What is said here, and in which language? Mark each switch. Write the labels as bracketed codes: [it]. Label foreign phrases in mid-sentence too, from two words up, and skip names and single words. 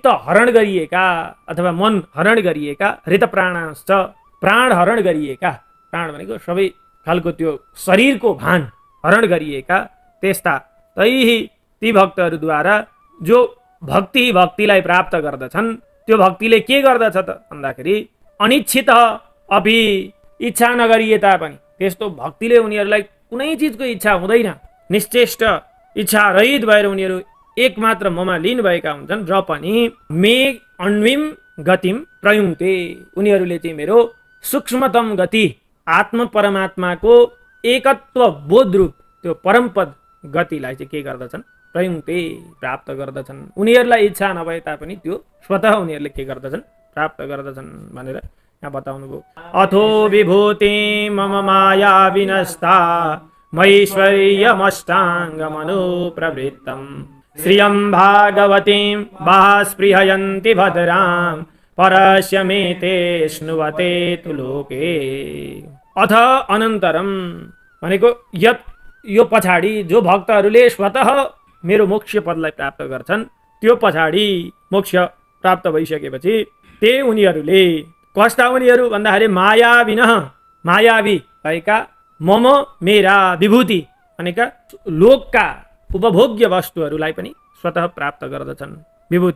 [ne] हरण गरिएका अथवा मन हरण गरिएका, [sa] ऋत प्राणांश्च [ne] प्राण हरण गरिएका, प्राण भनेको सबै खालको त्यो शरीरको भान हरण गरिएका त्यस्ता ती भक्तहरूद्वारा जो भक्तिलाई प्राप्त गर्दछन्, त्यो भक्तिले के गर्दछ त भन्दाखेरि [sa] अनिच्छित अपि, [ne] इच्छा नगरिए तापनि त्यस्तो भक्तिले उनीहरूलाई कुनै चिजको इच्छा हुँदैन। निश्चेष्ट इच्छा रहित भएर उनीहरू एकमात्र ममा लीन भएका हुन्छन्। र पनि [sa] मे अन्विम गतिम प्रयुङ्क्ते। [ne] उनीहरूले चाहिँ मेरो सूक्ष्मतम गति, आत्म परमात्माको एकत्व बोध रूप त्यो परमपद गतिलाई चाहिँ के गर्दछन्? प्रयुङ्क्ते, प्राप्त गर्दछन्। उनीहरूलाई इच्छा नभए तापनि त्यो स्वतः उनीहरूले के गर्दछन्? प्राप्त गर्दछन् भनेर यहाँ बताउनु भयो। [sa] अथो विभूति मम माया विनस्ता मैश्वर्यमष्टाङ्गमनुप्रवृत्तं श्रियं भागवतीं बास्पृहयन्ति भद्रां परस्य मे ते स्नुवते तु लोके। अथ अनन्तरम [ne] भनेको यो पछाडि जो भक्तहरूले स्वतः मेरो मोक्ष पदलाई प्राप्त गर्छन्, त्यो पछाडि मोक्ष प्राप्त भइसकेपछि ते उनीहरूले कस्ता उनीहरू भन्दाखेरि मायावी भएका मम मेरा विभूति भनेका लोकका उपभोग्य वस्तुहरूलाई पनि स्वतः प्राप्त गर्दछन् विभूति।